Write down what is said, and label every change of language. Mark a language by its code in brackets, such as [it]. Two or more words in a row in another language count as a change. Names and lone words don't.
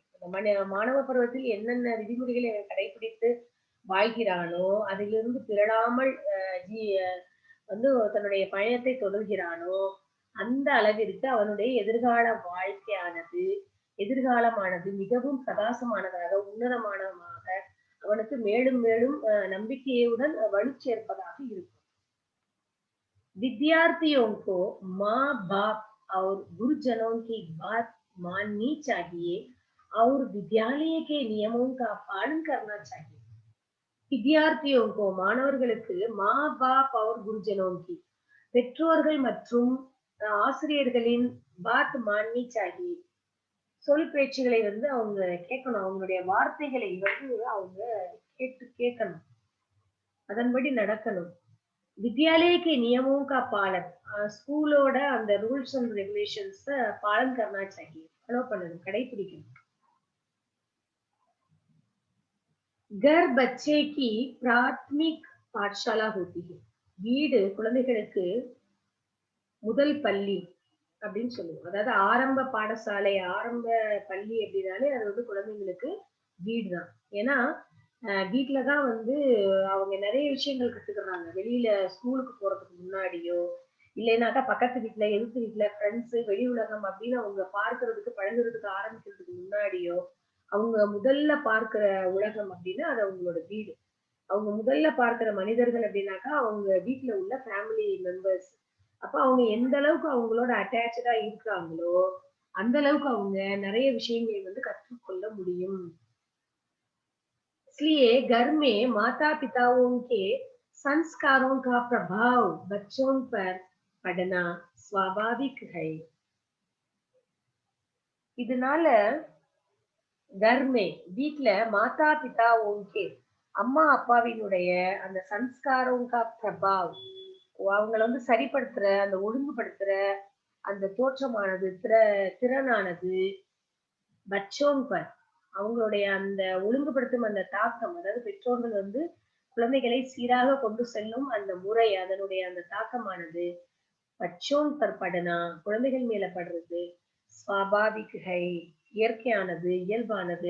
[ta] அந்த மாணவ பருவத்தில் என்னென்ன விதிமுறைகளை கடைபிடித்து வாழ்கிறானோ, அதிலிருந்து பிறழாமல் ஜீ தன்னுடைய பயணத்தை தொடர்கிறானோ, அந்த அளவிற்கு அவனுடைய எதிர்கால வாழ்க்கையானது எதிர்காலமானது மிகவும் பிரகாசமானதாக, உன்னதமானதாக அவனுக்கு மேலும் மேலும் நம்பிக்கையுடன் வலு சேர்ப்பதாக இருக்கும். [hi] विद्यार्थियों को माँ बाप और गुरुजनों की बात माननी चाहिए और विद्यालय के नियमों का पालन करना चाहिए. विद्यार्थियों को மாணவர்களுக்கு माँ बाप और गुरुजनों की [ta] பெற்றோர்கள் மற்றும் ஆசிரியர்களின் [hi] बात माननी चाहिए [ta] சொல் பேச்சுகளை அவங்க கேட்கணும். அவங்களுடைய வார்த்தைகளை அவங்க கேட்கணும். அதன்படி நடக்கணும். [hi] विद्यालय के नियमों का पालन [ta] ஸ்கூலோட அந்த [en] rules and regulations [hi] பாலன் करना चाहिए. [ta] ஃபாலோ பண்ணணும், கடைபிடிக்கணும். [hi] घर बच्चे की प्राथमिक पाठशाला होती है. [ta] வீடு குழந்தைகளுக்கு முதல் பள்ளி அப்படின்னு சொல்லுவோம். அதாவது ஆரம்ப பாடசாலை, ஆரம்ப பள்ளி அப்படின்னாலே அது குழந்தைங்களுக்கு வீடுதான். ஏன்னா வீட்டுலதான் அவங்க நிறைய விஷயங்கள் கத்துக்கிறாங்க. வெளியில ஸ்கூலுக்கு போறதுக்கு முன்னாடியோ, இல்லைனாக்கா பக்கத்து வீட்டுல, எதிர்த்து வீட்டுல, ஃப்ரெண்ட்ஸ், வெளி உலகம் அப்படின்னு அவங்க பார்க்கறதுக்கு பழகுறதுக்கு ஆரம்பிக்கிறதுக்கு முன்னாடியோ, அவங்க முதல்ல பார்க்கிற உலகம் அப்படின்னா அது அவங்களோட வீடு. அவங்க முதல்ல பார்க்கிற மனிதர்கள் அப்படின்னாக்கா அவங்க வீட்டுல உள்ள ஃபேமிலி மெம்பர்ஸ். அப்ப அவங்க எந்த அளவுக்கு அவங்களோட அட்டாச்சா இருக்கிறாங்களோ அந்த அளவுக்கு அவங்க நிறைய விஷயங்களை கற்றுக்கொள்ள முடியும். [hi] इसलिए घर में माता पिताओं के संस्कारों का प्रभाव बच्चों पर पड़ना स्वाभाविक है. இதனால घर में வீட்ல माता पिताओं के [ta] அம்மா அப்பாவினுடைய அந்த [hi] संस्कारों का [ta] प्रभाव அவங்கள சரிப்படுத்துற அந்த ஒழுங்குபடுத்துற அந்த தோற்றமானது திறனானது [hi] बच्चों पर [ta] அவங்களுடைய அந்த ஒழுங்குபடுத்தும் அந்த தாக்கம், அதாவது பெற்றோர்கள் குழந்தைகளை சீராக கொண்டு செல்லும் அந்த முறை, அதனுடைய அந்த தாக்கமானது [hi] बच्चों पर पड़ना [ta] குழந்தைகள் மேல படுறது [hi] स्वाभाविक है [ta] இயற்கையானது, இயல்பானது.